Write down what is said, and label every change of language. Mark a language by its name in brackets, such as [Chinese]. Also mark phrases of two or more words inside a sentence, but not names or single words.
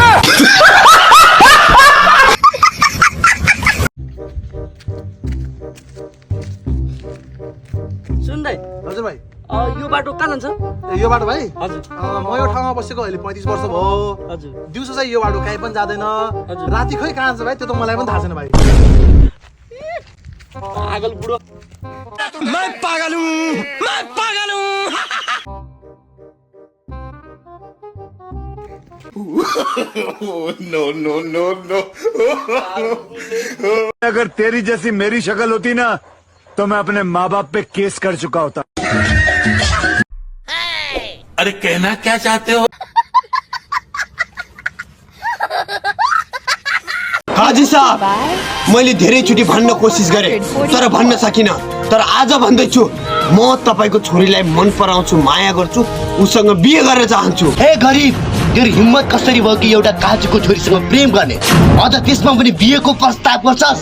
[Nepali] सुन्दै हजुर भाइ। यो बाटो कहाँ जान्छ? यो बाटो भाइ? हजुर म यो ठाउँमा बसेको अहिले 35 वर्ष भयो। हजुर दिउँसो चाहिँ यो बाटो काहीँ पनि जाँदैन। हजुर। राति खोइ कहाँ जान्छ भाइ त्यो त मलाई पनि थाहा छैन भाइ। पागल बुढो। [Hindi] मैं पागल हूँ, मैं पागल हूँ। [English] no no no no. [Hindi] अगर तेरी जैसी मेरी शक्ल होती ना तो मैं अपने माँ बाप पे केस कर चुका होता। अरे कहना क्या चाहते हो? हाजी साहब, [Nepali] मैले धेरैचोटि भन्न कोसिस गरेँ तर भन्न सकिनँ। तर आज भन्दैछु, म तपाईँको छोरीलाई मन पराउँछु, माया गर्छु, उसँग बिहे गर्न चाहन्छु। हे गरिब, तेरो हिम्मत कसरी भयो कि एउटा काजुको छोरीसँग प्रेम गर्ने, अझ त्यसमा पनि बिहेको प्रस्ताव गर्छस्?